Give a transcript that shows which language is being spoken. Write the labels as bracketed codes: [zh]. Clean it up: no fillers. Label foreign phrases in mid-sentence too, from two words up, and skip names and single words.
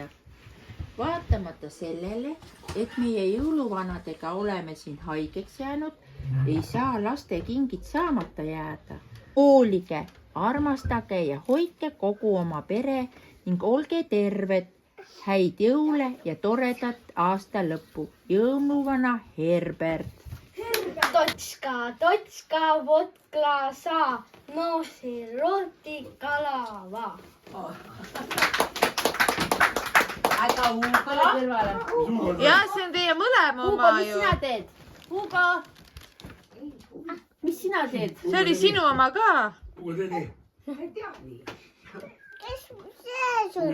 [et] Vaatamata sellele, et meie jõuluvanadega oleme siin haigeks jäänud, ei saa laste kingid saamata jääda. Hoolige, armastage ja hoidke kogu oma pere ning olge terved. Häid jõule ja toredat aasta lõppu. Jõuluvana Herbert. [ru] Точка, точка, вот глаза, носи, ротик, голова. [et] Aga Hugo kõrvale. ja see on teie mõlema Hugo, oma mis ju. sina teed? Hugo! Mis sina teed? See oli sinu oma ka. Kuule Tõni. Kes see sul?